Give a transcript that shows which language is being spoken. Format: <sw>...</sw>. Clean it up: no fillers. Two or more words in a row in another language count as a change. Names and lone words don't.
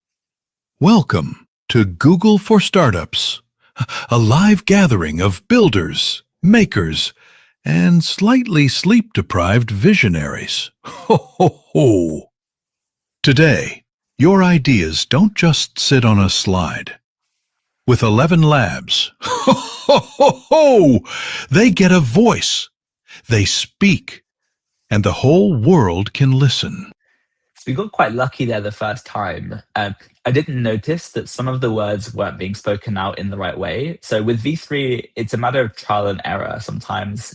<en>Welcome to Google for Startups, a live gathering of builders, makers, and slightly sleep-deprived visionaries. Ho, ho, ho. Today, your ideas don't just sit on a slide. With ElevenLabs, ho, ho, ho, ho, they get a voice. They speak, and the whole world can listen. we got quite lucky there the first time. I didn't notice that some of the words weren't being spoken out in the right way. So with V3, it's a matter of trial and error sometimes.</en>